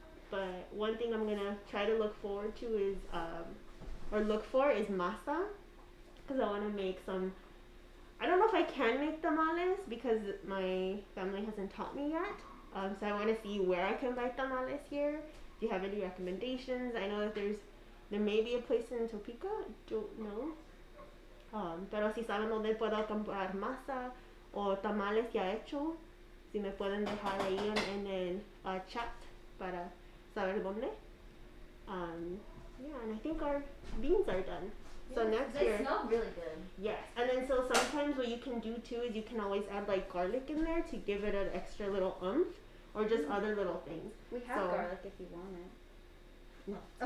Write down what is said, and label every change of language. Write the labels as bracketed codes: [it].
[en] But one thing I'm gonna try to look forward to is masa, because I want to make some. I don't know if I can make tamales because my family hasn't taught me yet. So I want to see where I can buy tamales here. Do you have any recommendations? I know that there may be a place in Topeka. I don't know. [es] Pero si saben dónde puedo comprar masa o tamales ya hecho, si me pueden dejar ahí en el chat para saber dónde. [en] Yeah, and I think our beans are done. So next year. They smell really good. Yes, and then so sometimes what you can do too is you can always add like garlic in there to give it an extra little oomph, or just other little things. We have garlic if you want it. No.